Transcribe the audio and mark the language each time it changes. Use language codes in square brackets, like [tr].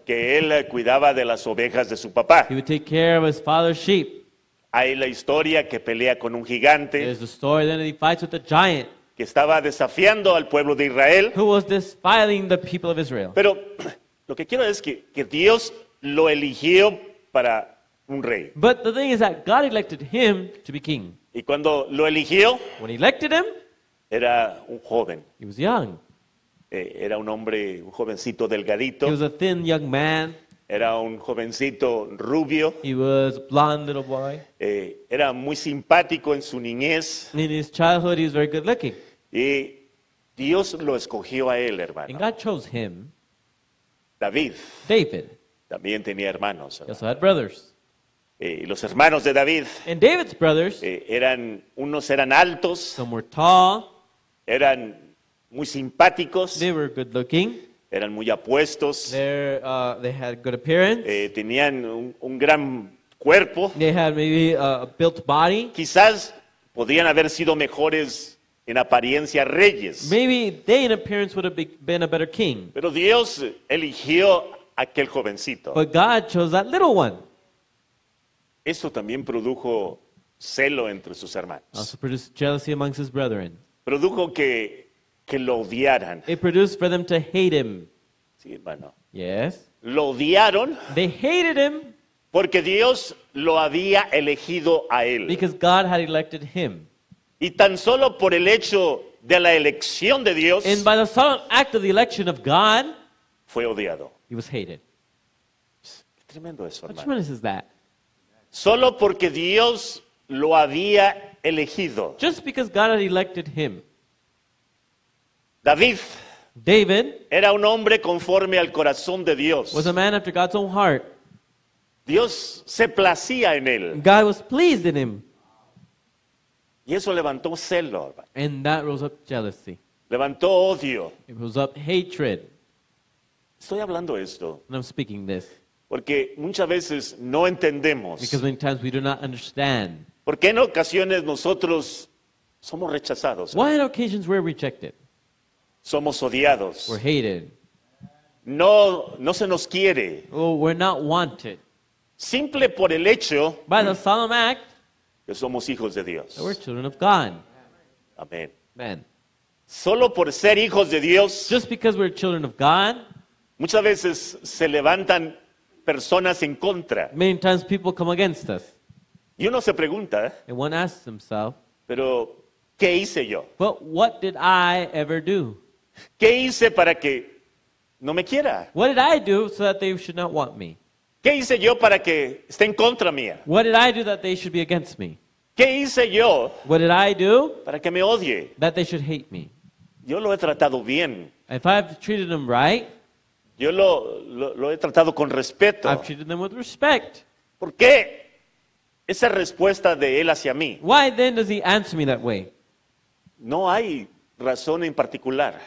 [es] que él cuidaba de las ovejas de su papá. [en] He would take care of his father's sheep. [es] Hay la historia que pelea con un gigante, [en] There's the story then that he fights with a giant, [es] que estaba desafiando al pueblo de Israel. [en] who was defiling the people of Israel. [es] Pero lo que quiero es que Dios lo eligió para un rey. [en] But the thing is that God elected him to be king. [es] Y cuando lo eligió, [en] When he elected him, [es] era un joven. [en] he was young. [es] Era un hombre, un jovencito delgadito. [en] He was a thin young man. [es] Era un jovencito rubio. [en] He was a blonde little boy. [es] Era muy simpático en su niñez. [en] In his childhood, he was very good looking. [es] Y Dios lo escogió a él, [en] And [es] hermano. [en] God chose him, [es] David [en] David. [es] también tenía hermanos. [en] He [es] hermano. [en] also had brothers. [es] Y los hermanos de David [en] And David's brothers, [es] unos eran altos, [en] some were tall, [es] eran muy simpáticos, [en] they were good looking, [es] eran muy apuestos, [en] they had good appearance, [es] tenían un gran cuerpo. [en] they had maybe a built body. [es] Quizás podrían haber sido mejores en apariencia reyes. [en] Maybe they in appearance would have been a better king. [es] Pero Dios eligió a aquel jovencito. [en] But God chose that little one. [es] Eso también produjo celo entre sus hermanos. [en] Also produced jealousy amongst his brethren. [es] Produjo que lo odiaran. [en] It produced for them to hate him. [es] Sí, hermano. [en] Yes. [es] Lo odiaron [en] They hated him [es] porque Dios lo había elegido a él. [en] because God had elected him. [es] Y tan solo por el hecho de la elección de Dios [en] And by the solemn act of the election of God, [es] fue odiado. [en] he was hated. [es] Qué tremendo eso, [en] How [es] hermano. [en] tremendous is that? [es] Solo porque Dios lo había elegido. [en] Just because God had elected him. [es] David [en] David [es] era un hombre conforme al corazón de Dios. [en] was a man after God's own heart. [es] Dios se placía en él. [en] God was pleased in him. [es] Y eso levantó celo, hermano. [en] And that rose up jealousy. [es] Levantó odio. [en] It rose up hatred. [es] Estoy hablando esto [en] And I'm speaking this [es] porque muchas veces no entendemos. [en] because many times we do not understand. [es] Porque en ocasiones nosotros somos rechazados, [en] Why on occasions we're rejected, [es] somos odiados. [en] we're hated, [es] No se nos quiere. [en] or we're not wanted [es] Simple por el hecho [en] by the solemn act [es] que somos hijos de Dios. [en] that we're children of God. [es] Amén. [en] Man, [es] Solo por ser hijos de Dios, [en] just because we're children of God, [es] muchas veces se levantan personas en contra. [en] many times people come against us. [es] Y uno se pregunta, [en] And one asks himself, [es] pero ¿qué hice yo? [en] but what did I ever do? [es] ¿Qué hice para que no me quiera? [en] What did I do so that they should not want me? [es] ¿Qué hice yo para que esté en contra mía? [en] What did I do that they should be against me? [es] ¿Qué hice yo [en] What did I do [es] para que me odie? [en] that they should hate me? [es] Yo lo he tratado bien. [en] If I've treated them right, [es] Yo lo he tratado con respeto. [en] I've treated them with respect. [es] ¿Por qué esa respuesta de él hacia mí? [en] Why then does he answer me that way? [es] No hay razón en particular.